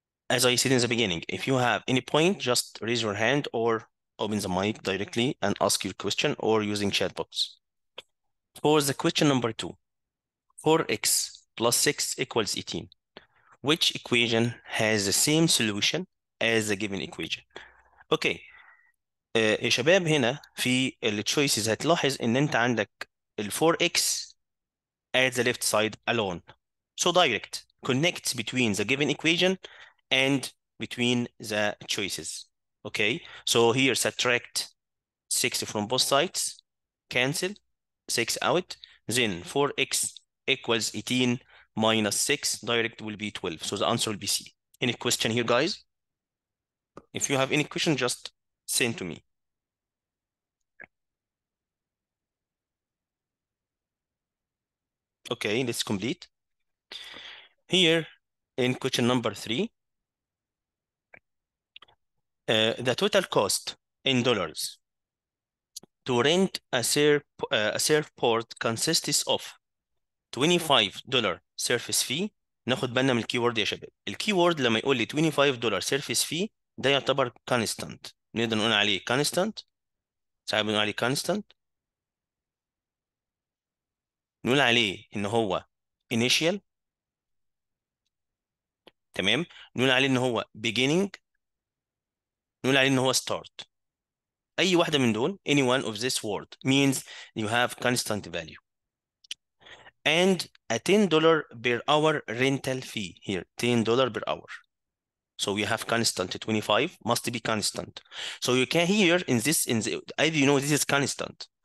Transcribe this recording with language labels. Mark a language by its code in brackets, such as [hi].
[en] As I said in the beginning, if you have any point, just raise your hand or open the mic directly and ask your question or using chat box. For the question number 2, 4x plus 6 equals 18. Which equation has the same solution as the given equation? Okay. [ar] يا شباب هنا في التشويسز هتلاحظ ان انت عندك ال [en] 4x at the left side alone. So direct connects between the given equation and between the choices. Okay, so here subtract 6 from both sides, cancel 6 out, then 4x equals 18 minus 6, direct will be 12. So the answer will be C. Any question here, guys? If you have any question, just send to me. Okay, let's complete. Here in question number 3, the total cost in dollars to rent a surfboard consists of $25 surface fee. [ar] ناخد بالنا من الكيورد يا شباب. الكيورد لما يقول لي [en] $25 surface fee [ar] ده يعتبر constant. نقدر نقول عليه constant. ساعات بنقول عليه constant. نقول عليه ان هو initial. تمام. نقول عليه ان هو beginning. نقول عليه ان هو start. اي واحده من دول [en] any one of this word means you have constant value. And a $10 per hour rental fee here, $10 per hour. So we have constant 25 must be constant. So you can here in the you know this is constant.